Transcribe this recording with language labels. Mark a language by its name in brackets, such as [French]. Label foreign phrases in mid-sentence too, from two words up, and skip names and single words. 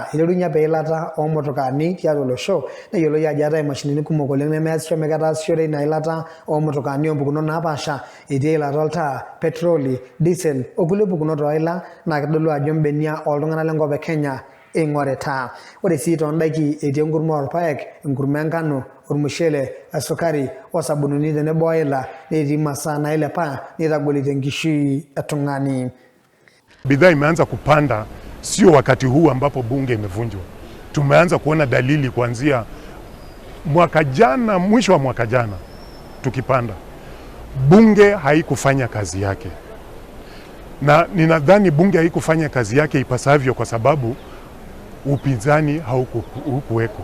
[Masai] Iterunye apa eilata oomotokaani tiatua olosho neyioloi ajo eetae imashinini kumok oleng nemeasisho meketaasishore ina ilata oomotokaani oompukunot naapaasha etii eilata oltaa, petroli, diesel okulie pukunot oila naa kitodolu ajo mbenia oltung'anak lenkop e Kenya eing'orita. Ore sii toondaiki etii enkurma orpaek, enkurma enkano, ormushele, esukari osabunini tenebo oila netii masaa nailepa neitagolita enkishui etung'ani. [Swahili] Bidhaa imeanza kupanda, sio wakati huu ambapo bunge imevunjwa. Tumeanza kuona dalili kuanzia mwaka jana, mwisho wa mwaka jana tukipanda. Bunge haikufanya kazi yake. Na ninadhani bunge haikufanya kazi yake ipasavyo kwa sababu upinzani haukuweko.